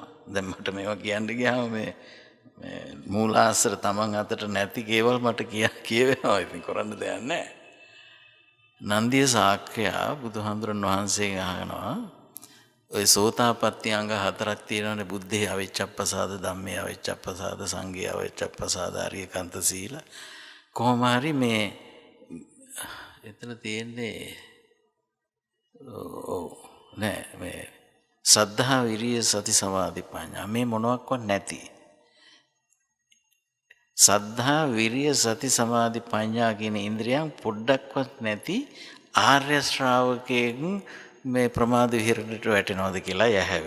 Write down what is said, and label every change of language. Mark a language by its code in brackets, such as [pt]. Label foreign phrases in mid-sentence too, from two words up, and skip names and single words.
[si] දැන් මට මේවා කියන්න ගියාම මේ මූලාශ්‍ර තමන් අතට නැති කේවල් මට කියවෙනවා. ඉතින් කරන්න දෙයක් නැහැ. නන්දිය ශාක්‍යයා බුදුහාමුදුරන් වහන්සේගෙන් අහනවා ඔය සෝතාපට්ටි අංග 4ක් තියෙනවානේ. [pi] බුද්ධේ අවිච්ඡප්පසාද, ධම්මේ අවිච්ඡප්පසාද, සංඝේ අවිච්ඡප්පසාද, ආර්යකාන්ත සීල. [si] කොහොම හරි මේ එතන තියෙන්නේ නෑ මේ සද්ධා විරිය සති සමාධි ප්‍රඥා මේ මොනවාක්වත් නැති. සද්ධා විරිය සති සමාධි ප්‍රඥා කියන ඉන්ද්‍රියන් පොඩ්ඩක්වත් නැති ආර්ය ශ්‍රාවකයෙක් මේ ප්‍රමාද විහරණයට වැටෙනවද කියලා යහැවි.